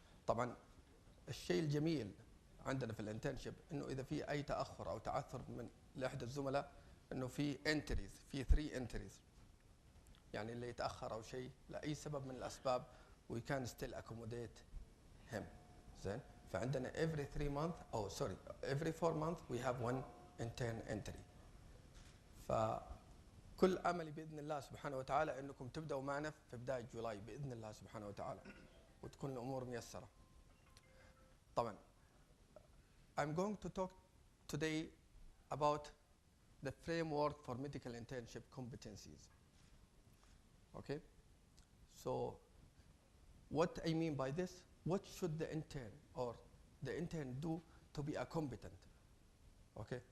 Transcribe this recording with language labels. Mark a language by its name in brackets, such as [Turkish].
[Arabic] طبعا الشيء الجميل عندنا في الانترنشيب انه اذا في اي تاخر او تعثر من لاحد الزملاء، انه في انتريز، في 3 انتريز، يعني اللي يتاخر او شيء لاي سبب من الاسباب [English] we can still accommodate him. [Arabic] زين، فعندنا [English] every 3 months [Arabic] او [English] sorry every 4 months we have one intern entry. [Arabic] فكل املي باذن الله سبحانه وتعالى انكم تبداوا معنا في بدايه جولاي باذن الله سبحانه وتعالى، وتكون الامور ميسره. طبعا [English] I'm going to talk today about the framework for medical internship competencies. Okay? So what I mean by this, what should the intern or the intern do to be a competent? Okay?